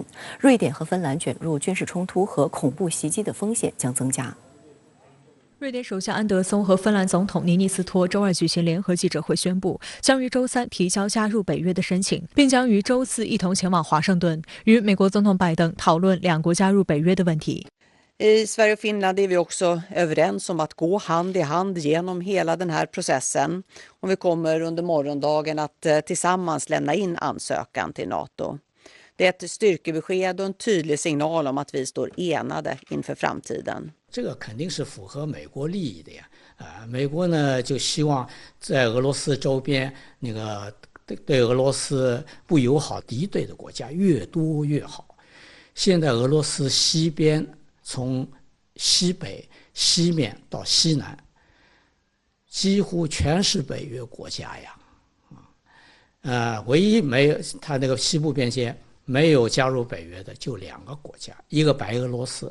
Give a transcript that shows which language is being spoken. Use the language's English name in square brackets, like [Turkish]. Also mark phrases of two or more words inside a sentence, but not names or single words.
[Chinese] 瑞典和芬兰卷入军事冲突和恐怖袭击的风险将增加。瑞典首相安德松和芬兰总统尼尼斯托周二举行联合记者会，宣布将于周三提交加入北约的申请，并将于周四一同前往华盛顿，与美国总统拜登讨论两国加入北约的问题。 [Swedish] I Sverige och Finland är vi också överens om att gå hand i hand genom hela den här processen. Och vi kommer under morgondagen att tillsammans lämna in ansökan till NATO. Det är ett styrkebesked och en tydlig signal om att vi står enade inför framtiden. [Chinese] 这个肯定是符合美国利益的呀，美国呢就希望在俄罗斯周边那个对俄罗斯不友好敌对的国家越多越好。现在俄罗斯西边从西北、西面到西南，几乎全是北约国家呀，唯一没有它那个西部边界没有加入北约的就2个国家，一个白俄罗斯。